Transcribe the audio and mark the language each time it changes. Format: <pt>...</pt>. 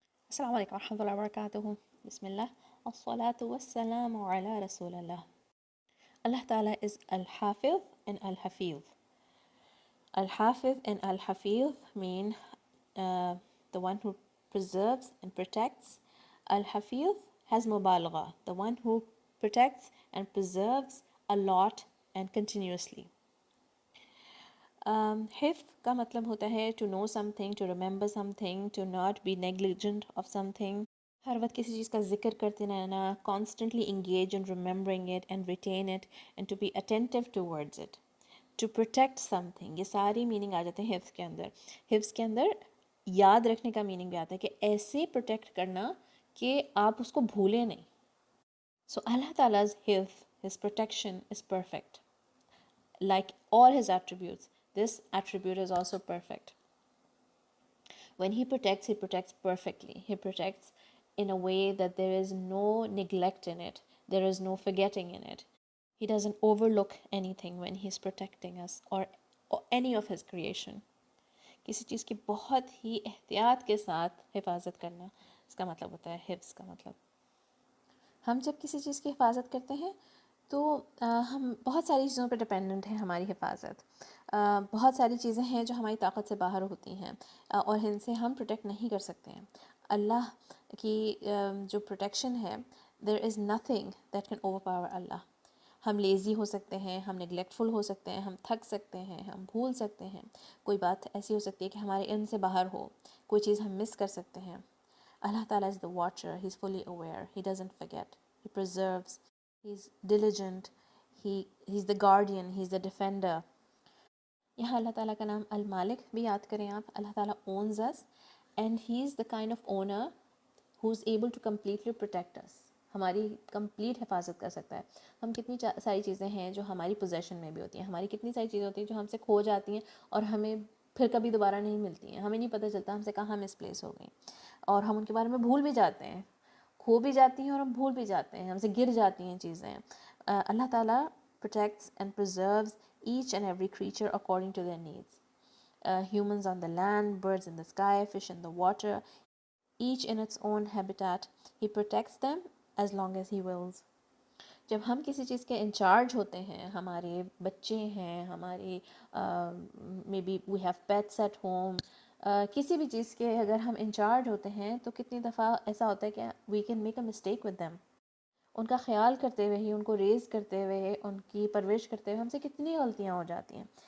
<ar>السلام عليكم ورحمة الله وبركاته. بسم الله والصلاة والسلام على رسول الله.</ar> <en>Allah Ta'ala is Al-Hafiz and Al-Hafiz. Al-Hafiz and Al-Hafiz mean the one who preserves and protects. Al-Hafiz has mubalagha, the one who protects and preserves a lot and continuously.</en> <ur>حفظ کا مطلب ہوتا ہے</ur> <en>to know something, to remember something, to not be negligent of something.</en> <ur>ہر وقت کسی چیز کا ذکر کرتے رہنا,</ur> <en>constantly engage in remembering it and retain it and to be attentive towards it. To protect something,</en> <ur>یہ ساری میننگ آ جاتے ہیں حفظ کے اندر. حفظ کے اندر یاد رکھنے کا میننگ بھی آتا ہے کہ ایسے پروٹیکٹ کرنا کہ آپ اس کو بھولیں نہیں.</ur> <en>So Allah Ta'ala's حفظ, His protection is perfect. Like all His attributes, this attribute is also perfect. When He protects perfectly. He protects in a way that there is no neglect in it. There is no forgetting in it. He doesn't overlook anything when He's protecting us or any of His creation.</en> <ur>کسی چیز کی بہت ہی احتیاط کے ساتھ حفاظت کرنا, اس کا مطلب ہوتا ہے حفظ کا مطلب. ہم جب کسی چیز کی حفاظت کرتے ہیں تو ہم بہت ساری چیزوں پہ ڈپینڈنٹ ہیں. ہماری حفاظت بہت ساری چیزیں ہیں جو ہماری طاقت سے باہر ہوتی ہیں اور ان سے ہم پروٹیکٹ نہیں کر سکتے ہیں. اللہ کی جو پروٹیکشن ہے,</ur> <en>There is nothing that can overpower Allah.</en> <ur>ہم لیزی ہو سکتے ہیں, ہم نگلیکٹفل ہو سکتے ہیں, ہم تھک سکتے ہیں, ہم بھول سکتے ہیں, کوئی بات ایسی ہو سکتی ہے کہ ہمارے علم سے باہر ہو, کوئی چیز ہم مس کر سکتے ہیں.</ur> <en>Allah Ta'ala is the watcher, He's fully aware, He doesn't forget, He preserves, He's diligent, He's the guardian, He's the defender.</en> <ur>یہاں اللہ تعالیٰ کا نام المالک بھی یاد کریں آپ.</ur> <en>Allah Ta'ala owns us and He's the kind of owner who's able to completely protect us.</en> <ur>ہماری کمپلیٹ حفاظت کر سکتا ہے. ہم کتنی ساری چیزیں ہیں جو ہماری پوزیشن میں بھی ہوتی ہیں, ہماری کتنی ساری چیزیں ہوتی ہیں جو ہم سے کھو جاتی ہیں اور ہمیں پھر کبھی دوبارہ نہیں ملتی ہیں. ہمیں نہیں پتہ چلتا ہم سے کہاں مس پلیس ہو گئیں, اور ہم ان کے بارے میں بھول بھی جاتے ہیں, کھو بھی جاتی ہیں اور ہم بھول بھی جاتے ہیں, ہم سے گر جاتی ہیں چیزیں.</ur> <en>Allah Ta'ala protects and preserves each and every creature according to their needs. Humans on the land, birds in the sky, fish in the water, each in its own habitat. He protects them as long as He wills.</en> <ur>جب ہم کسی چیز کے incharge ہوتے ہیں, ہمارے بچے ہیں, ہماری</ur> <en>maybe we have pets at home,</en> <ur>کسی بھی چیز کے اگر ہم انچارج ہوتے ہیں تو کتنی دفعہ ایسا ہوتا ہے کہ</ur> <en>We can make a mistake with them.</en> <ur>ان کا خیال کرتے ہوئے ہی, ان کو ریز کرتے ہوئے, ان کی پرورش کرتے ہوئے ہم سے کتنی غلطیاں ہو جاتی ہیں.</ur>